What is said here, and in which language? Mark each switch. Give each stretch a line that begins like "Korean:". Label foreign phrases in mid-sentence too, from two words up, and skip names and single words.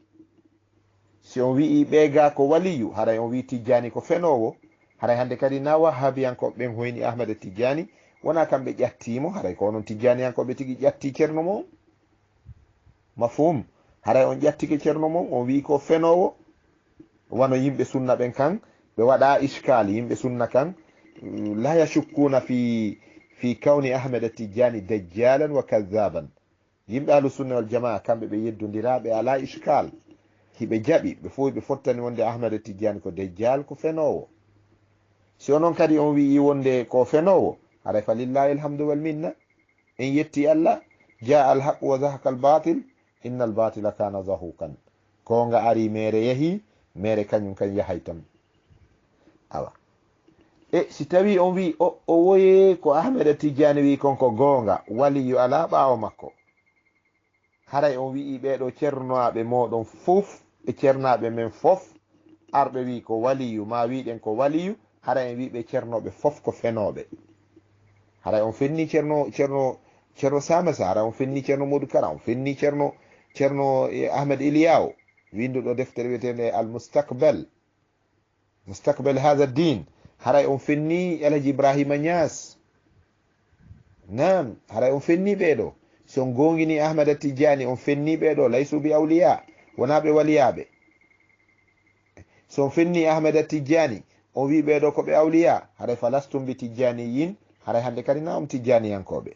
Fula: Si on wi'i ɓeega ko waliyu, haray on wi Tidjani ko fenowo, haray hande kadi na wahabiyankoɓe ɓen hoyni Ahmada Tidjani, wona kamɓe ƴattimo, haray ko onon Tidjaniyankoɓe tigi ƴatti ceerno mon. Mafhum, haray on ƴattike ceerno mon, on wi ko fenowo. Wano yimɓe sunna ɓen kan ɓe waɗa iskal, yimɓe sunna kan
Arabic: لا يشكون في كون أحمد التجاني دجالا وكذابا.
Fula: Yimɓe
Arabic: أهل السنة والجماعة
Fula: kamɓe ɓe yeddodiraɓe ala iskal, hiɓe jaɓi ɓe fof ɓe fottani wonde Ahmada Tidjani ko dajjal, ko fenowo. Si onon kadi on wi'i wonde ko fenowo, haray fa
Arabic: لله الحمد والمنة,
Fula: en yetti Allah.
Arabic: جاء الحق وزهق الباطل إن الباطل كان زهوقا.
Fula: Gonga ari mere yahi, mere kañum kan yahay tan. Awa si tawi on wi o woye ko Ahmada Tidjani wi konko gonga, waliyu ala ɓawo makko, haray on wi'i ɓeɗo ceernoaɓe moɗon fof e ceernaɓe men fof arɓe wi ko waliyu, ma wiɗen ko waliyu, haray en wiɓe ceernoɓe fof ko fenoɓe. Haray on fenni ceerno Samasa, haray on fenni ceerno Modou Kara, on fenni ceerno Ahmed Iliyaw winduɗo deftere wiyetende al mustaqbal hadha din. Haray on fenni Alaji Ibrahima Nias. Naam, haray on fenni ɓeɗo. So on gongini Ahmada Tidjani on fenni ɓeɗo
Arabic: ليسوا بأولياء,
Fula: wona ɓe waliyaɓe. So on fenni Ahmada Tidjani on wi ɓeɗo ko ɓe awliya, haray
Arabic: فلستم بتيجانيين,
Fula: haray hande kadi na on Tidjaniyankoɓe.